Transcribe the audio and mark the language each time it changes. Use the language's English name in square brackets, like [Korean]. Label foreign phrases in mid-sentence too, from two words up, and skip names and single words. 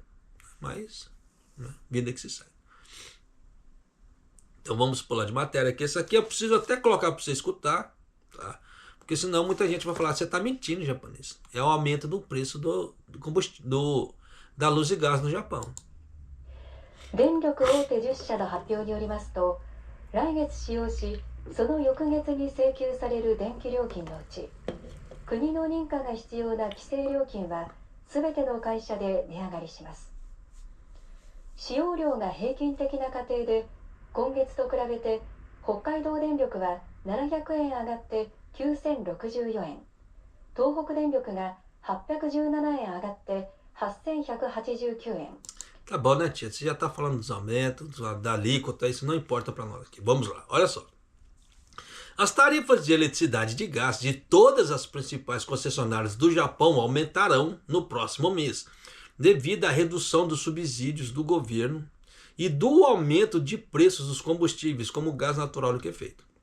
[Portuguese] Mas, né, vida que se segue. Então vamos pular de matéria aqui. Esse aqui eu preciso até colocar para você escutar, tá? Porque senão muita gente vai falar, você está mentindo, japonês. É o aumento do preço do combustível, da luz e gás no Japão. [Japanese] 電力大手10社の発表によりますと、来月使用し、その翌月に請求される電気料金のうち、国の認可が必要な規制料金はすべての会社で値上がりします。使用量が平均的な家庭で、今月と比べて北海道電力は700円上がって9064円、東北電力が817円上がって8189円。 [Portuguese] Tá bom, né, tia? Você já está falando dos aumentos, da alíquota, isso não importa para nós aqui. Vamos lá, olha só. As tarifas de eletricidade e de gás de todas as principais concessionárias do Japão aumentarão no próximo mês, devido à redução dos subsídios do governo e do aumento de preços dos combustíveis, como o gás natural liquefeito.